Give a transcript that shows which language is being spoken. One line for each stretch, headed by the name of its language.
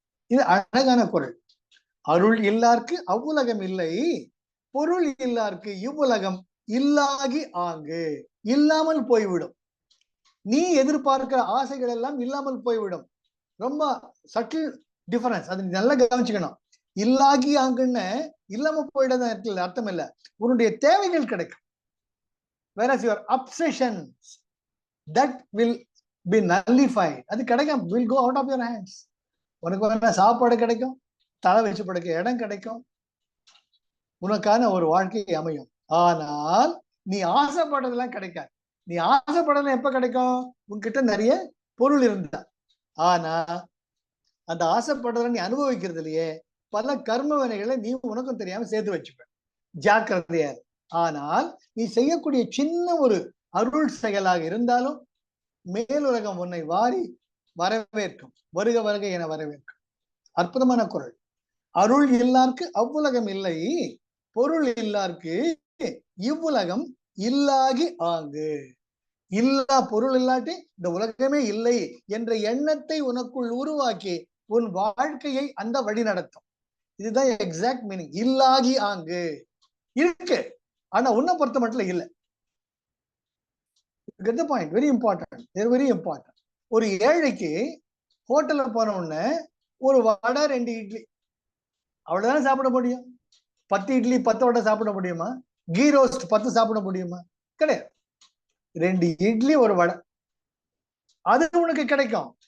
Tamil: இது அழகான குறள். அருள் இல்லார்க்கு அவ்வுலகம் இல்லை, பொருள் இல்லார்க்கு இவ்வுலகம் இல்லாகி ஆங்கு, இல்லாமல் போய்விடும். நீ எதிர்பார்க்கிற ஆசைகள் எல்லாம் இல்லாமல் போய்விடும். ரொம்ப
English: subtle difference,
Tamil: அது நல்லா கவனிச்சுக்கணும். இல்லாகி ஆங்குன்னு இல்லாம போயிடாதான் இருக்குல்ல, அர்த்தம் இல்ல. உன்னுடைய தேவைகள் கிடைக்கும்.
English: whereas your obsessions that will be nullified,
Tamil: அது கிடைக்கும்,
English: will go out of your hands.
Tamil: உனக்கு வேணா சாப்பாடு கிடைக்கும், தலை வச்சு படுக்க இடம் கிடைக்கும், உனக்கான ஒரு வாழ்க்கை அமையும். ஆனால் நீ ஆசைப்படுறதெல்லாம் கிடைக்காது. நீ ஆசைப்படுறதுலாம் எப்ப கிடைக்கும்? உன்கிட்ட நிறைய பொருள் இருந்தா. ஆனா அந்த ஆசைப்படுறத நீ அனுபவிக்கிறது இல்லையே, பல கர்ம வினைகளை நீ உனக்கும் தெரியாம சேர்த்து வச்சுப்ப. ஜாக்கிரதையா. ஆனால் நீ செய்யக்கூடிய சின்ன ஒரு அருள் செயலாக இருந்தாலும் மேலுலகம் உன்னை வாரி வரவேற்கும். வருக வருக என வரவேற்கும். அற்புதமான குரல். அருள் இல்லார்க்கு அவ்வுலகம் இல்லை, பொருள் இல்லார்க்கு இவ்வுலகம் இல்லாகி ஆங்கு. இல்லா பொருள் இல்லாட்டி இந்த உலகமே இல்லை என்ற எண்ணத்தை உனக்குள் உருவாக்கி உன் வாழ்க்கையை அந்த வழி நடத்தும். இதுதான்
English: Exact meaning.
Tamil: இல்லாகி ஆங்கு இருக்கு, ஆனா உன்னை பொறுத்த மட்டும் இல்லை.
English: get the point, very important, very important.
Tamil: ஒரு ஏழைக்கு ஹோட்டல்ல போன உடனே ஒரு வடை 2 இட்லி அவ்வளவுதான் சாப்பிட முடியும். 10 இட்லி 10 வடை சாப்பிட முடியுமா? கீ ரோஸ்ட் 10 சாப்பிட முடியுமா? கிடையாது. 2 இட்லி ஒரு வடை, அது உனக்கு கிடைக்கும்.